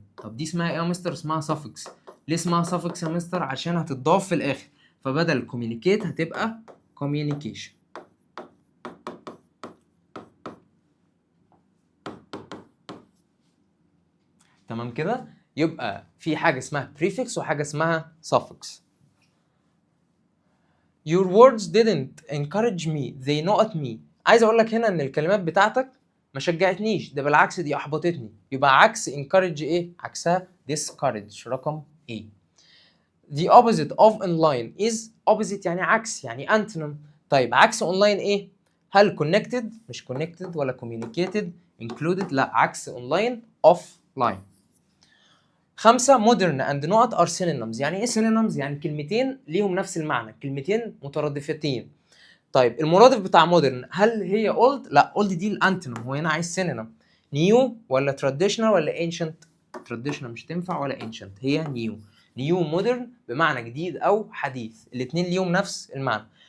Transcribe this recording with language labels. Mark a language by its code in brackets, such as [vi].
[ar] طب دي اسمها ايه يا مستر؟ اسمها suffix. ليه اسمها suffix يا مستر؟ عشان هتضاف في الاخر، فبدل communicate هتبقى communication. تمام كده؟ يبقى في حاجه اسمها prefix وحاجه اسمها suffix. [en] Your words didn't encourage me, they not me. [ar] عايز اقول لك هنا ان الكلمات بتاعتك ما شجعتنيش، ده بالعكس دي احبطتني. يبقى عكس encourage ايه؟ عكسها discourage رقم A. [en] The opposite of online is opposite [ar] يعني عكس، يعني [en] antonym. [ar] طيب عكس online ايه؟ هل connected؟ مش connected ولا communicated included، لا عكس online offline. [en] 5 modern and not are synonyms. [ar] يعني ايه synonyms؟ يعني كلمتين ليهم نفس المعنى، كلمتين مترادفتين. طيب المرادف بتاع modern هل هي old؟ لا old دي الانتونيم، هو هنا عايز synonym. new ولا traditional ولا ancient؟ traditional مش تنفع ولا ancient، هي new modern بمعنى جديد او حديث، الاثنين ليهم نفس المعنى.